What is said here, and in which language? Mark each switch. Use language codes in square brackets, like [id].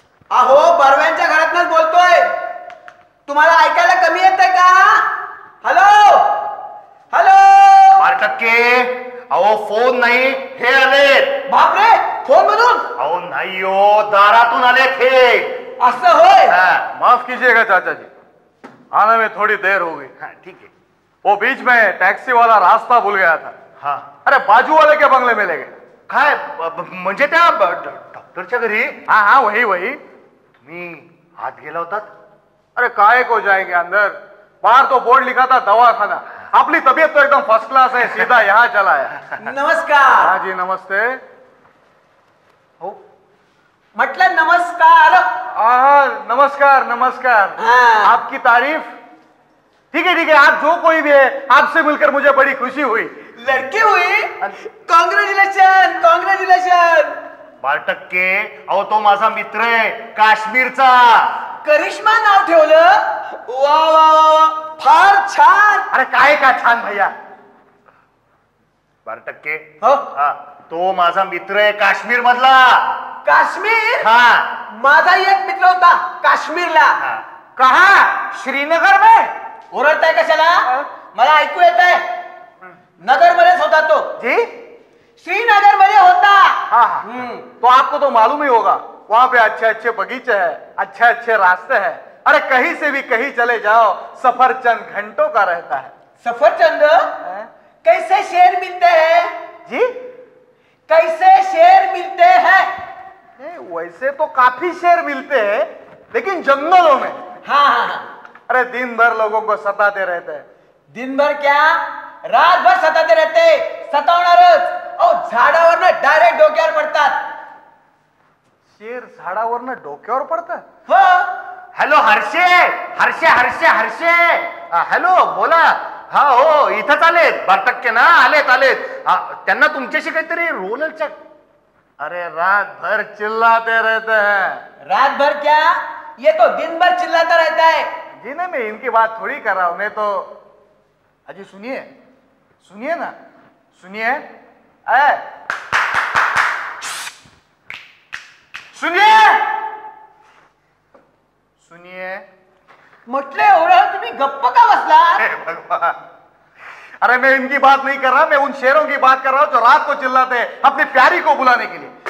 [mr] अहो, बर्व्यांच्या घरातनच बोलतोय. तुम्हाला ऐकायला कमी येतंय का? Hello hello. 12%. अहो फोन नाही, हे आले. बापरे, फोन मधून? अहो नाही हो, दारातून आले थे. असं होय? [hi] माफ कीजिएगा चाचा जी, आने में थोड़ी देर हो गई. हाँ ठीक है. वो बीच में टैक्सी वाला रास्ता भूल गया था. हाँ. अरे बाजू वाले के बंगले में ले गए. [mr] काय म्हणजे त्या डॉक्टरच्या घरी? [hi] हाँ हाँ, वही वही. [mr] तुम्ही आत गेला होतात? [hi] अरे काहे को जाएंगे अंदर, बाहर तो बोर्ड लिखा था दवाखाना. अपनी तबीयत तो एकदम फर्स्ट क्लास है, सीधा यहाँ चला है. [mr] नमस्कार. [hi] हाँ जी नमस्ते. [mr] हो. म्हटलं नमस्कार. नमस्कार नमस्कार. [hi] हाँ. आपकी तारीफ. ठीक है, आप जो कोई भी है, आपसे मिलकर मुझे बड़ी खुशी हुई. लड़की हुई? [en] Congratulation congratulation. [mr] 12%. अहो तो माझा मित्र आहे काश्मीरचा. करिश्मा नाव ठेवलं? वा वा वा, फार छान. अरे काय का छान भैया. 12%. हो. हा, तो माझा मित्र आहे काश्मीर मधला. काश्मीर? हा. माझाही एक मित्र होता काश्मीरला. हा. [hi] कहा? श्रीनगर में. [mr] ओरडताय कशाला? मला ऐकू येत आहे. नगर मध्येच होता तो. [hi] जी. [mr] श्रीनगर मध्ये होता. [hi] हाँ. तो आपको तो मालूम ही होगा, वहाँ पे अच्छे अच्छे बगीचे हैं, अच्छे अच्छे रास्ते हैं. अरे कहीं से भी कहीं चले जाओ, सफर चंद घंटों का रहता है. सफरचंद? कैसे शेर मिलते हैं? जी. कैसे शेर मिलते हैं? वैसे तो काफी शेर मिलते हैं, लेकिन जंगलों में. हाँ हाँ हाँ. अरे दिन भर लोगों को सताते रहते हैं. दिन भर क्या, रात भर सताते रहते. [mr] सतावणारच. झाडावरनं डायरेक्ट डोक्यावर पडतात. शेर झाडावरनं डोक्यावर पडतं? हो. Hello Hershey Hershey Hershey Hershey. Hello बोला. हा हो, इथंच आलेत. 12% ना, आलेत आलेत. त्यांना तुमच्याशी काहीतरी रोलरच्या. [hi] अरे रात भर चिल्लाते रहते हैं. रात भर क्या, ये तो दिन भर चिल्लाता रहता है. जी नहीं, मैं इनकी बात थोड़ी कर रहा हूं. मैं तो अजी सुनिए, सुनिए ना, सुनिए. सुनिए सुनिए. [mr] म्हटले एवढं तुम्ही गप्प का बसला? [hi] हे भगवान. अरे मैं इनकी बात नहीं कर रहा, मैं उन शेरों की बात कर रहा हूं जो रात को चिल्लाते हैं अपनी प्यारी को बुलाने के लिए.